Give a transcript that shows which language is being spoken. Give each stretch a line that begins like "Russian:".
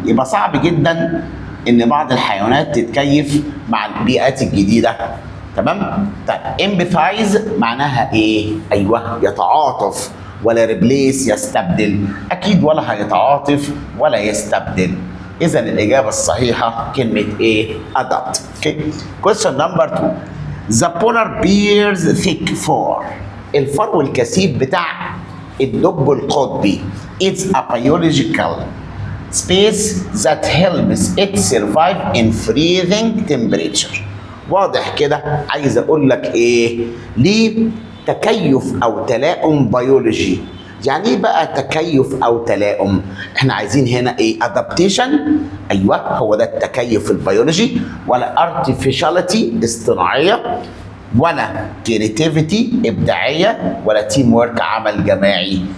Arabic: يبقى صعب جدا ان بعض الحيوانات تتكيف مع البيئات الجديده. تمام؟ طيب امبثايز معناها ايه؟ ايوه يتعاطف. ولا ريبليس يستبدل، اكيد ولا هيتعاطف ولا يستبدل. اذا الاجابه الصحيحه كلمه ايه؟ adapt.
English: Okay. question number 2. the polar bear's thick fur،
Arabic: الفرو الكثيف بتاع الدب القطبي
English: it's a biological space that helps it survive in freezing temperature.
Arabic: واضح كده عايز اقول لك ايه؟ ليه تكيف او تلائم بيولوجي. يعني ايه بقى تكيف او تلائم؟ احنا عايزين هنا ايه؟ ادابتيشن، ايوه هو ده التكيف البيولوجي، ولا ارتفيشاليتي اصطناعيه، ولا كريتيفيتي ابداعيه، ولا تيم ورك عمل جماعي.